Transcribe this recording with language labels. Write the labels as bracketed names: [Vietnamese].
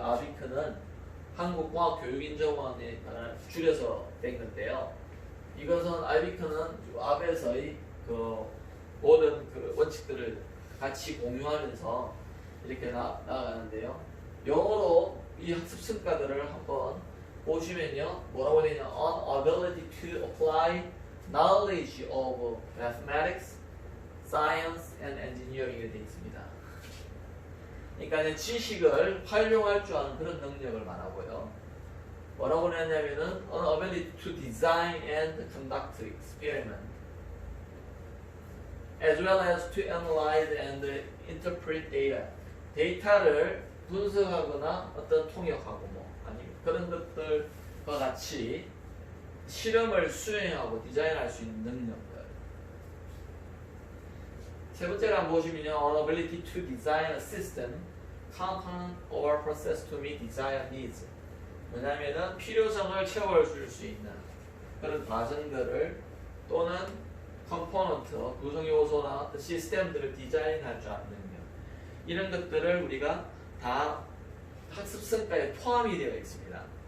[Korean] 아비크는 한국공학교육인정원에 줄여서 된 건데요. 이것은 아비크는 아베에서의 그 모든 그 원칙들을 같이 공유하면서 이렇게 나아가는데요. 영어로 이 학습 성과들을 한번 보시면요. 뭐라고 되냐? [English] On ability to apply knowledge of mathematics, science, and engineering에 [Korean] 되어 있습니다. 그러니까 지식을 활용할 줄 아는 그런 능력을 말하고요. 뭐라고 했냐면은 [English] on ability to design and conduct experiment, as well as to analyze and interpret data. [Korean] 데이터를 분석하거나 어떤 통역하고 뭐 아니 그런 것들과 같이 실험을 수행하고 디자인할 수 있는 능력들. 세 번째로 한번 보시면요, [English] on ability to design a system, component or process to meet desired needs. [Korean] 뭐냐면은 필요성을 채워줄 수 있는 그런 과정들을 또는 컴포넌트, 구성 요소나 어떤 시스템들을 디자인할 줄 아는 능력. 이런 것들을 우리가 다 학습 성과에 포함이 되어 있습니다.